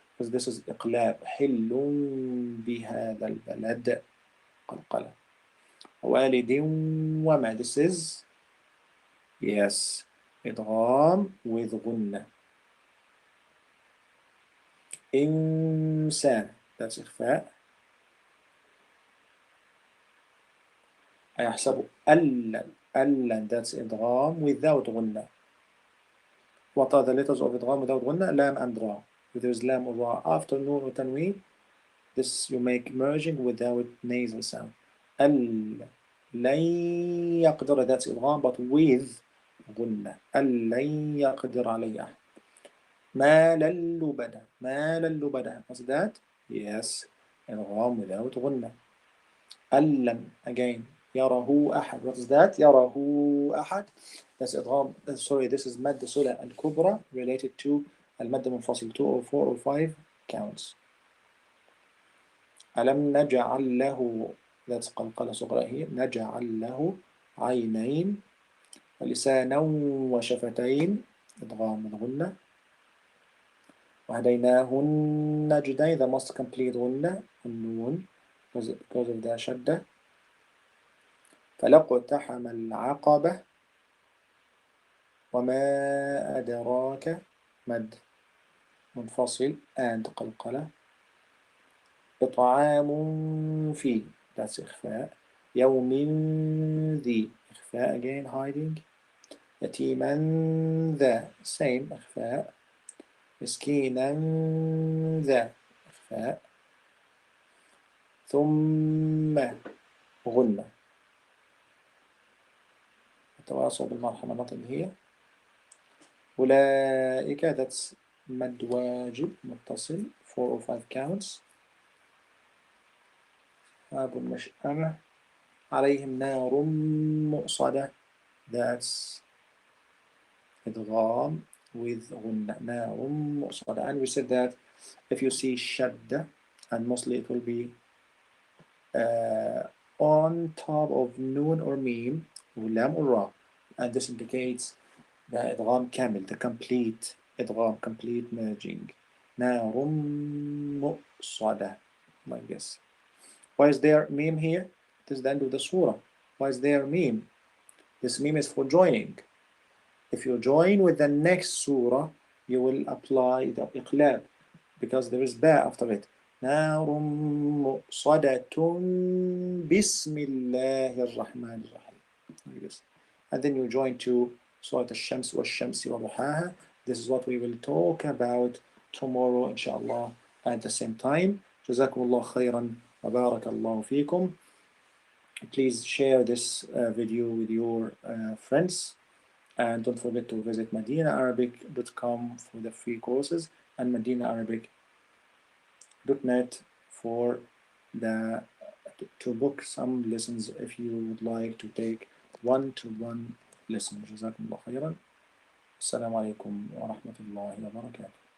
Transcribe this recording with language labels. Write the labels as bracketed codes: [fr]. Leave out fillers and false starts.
[en] Because this is [ar] إقلاب. حل بهذا البلد قلقلة. والد وما [en] this is yes إدغام with غنة. [ar] إنسان [en] that's [ar] إخفاء. أيحسب ألن [en] that's [ar] إدغام [en] without [ar] غنة. [en] What are the letters of إدغام without غنة? [ar] لام [en] and [ar] را. [en] If there is لام or را after نون or تنوين, this you make merging without nasal sound. [ar] لن يقدر [en] that's [ar] إدغام [en] but with [ar] غنة. لن يقدر علي أحد. ما للبدة ما للبدة [en] what's that? Yes إدغام without غنة. [ar] ألم [en] again [ar] يره أحد [en] what is that? [ar] يره أحد [en] that's إدغام sorry this is [ar] مد صلة الكبرى [en] related to [ar] المد المنفصل [en] 2 or 4 or 5 counts. [ar] ألم نجعل له [en] that's [ar] قلقلة صغرى هي نجعل له عينين ولسانا وشفتين إدغام من غنة. وهديناه النجدين [en] the most complete [ar] غنة النون [en] because of the شدة. [ar] فلاقتحم العقبة وما أدراك مد منفصل [en] and [ar] قلقلة. إطعام في [en] that's [ar] إخفاء. يوم ذي إخفاء [en] again hiding. [ar] يتيما ذا [en] same [ar] إخفاء. مسكينا ذا إخفاء. ثم غنة. التواصل بالمرحلة هي أولئك [en] that's [ar] مد واجب متصل [en] 4 or 5 counts. [ar] أصحاب المشأمة عليهم نار مؤصدة [en] that's [ar] إدغام with غنة نار مؤصدة. [en] And we said that if you see شدة and mostly it will be on top of noon or meme ولام or ra and this indicates the [ar] إدغام كامل [en] the complete إدغام complete merging نار مؤصدة like this. Why is there meme here? This is the end of the surah. Why is there meme? This meme is for joining. If you join with the next surah, you will apply the [ar] إقلاب [en] because there is ba after it. [ar] نار مؤصدة بسم الله الرحمن الرحيم. [en] Like this. And then you join to Surah Al-Shams والشمس وضحاها. This is what we will talk about tomorrow, inshallah, at the same time. [ar] جزاكم الله خيرا وبارك الله فيكم. [en] Please share this video with your friends and don't forget to visit madinaarabic.com for the free courses and madinaarabic.net for the to book some lessons if you would like to take one-to-one lessons. [ar] جزاكم الله خيرا. السلام عليكم ورحمة الله وبركاته.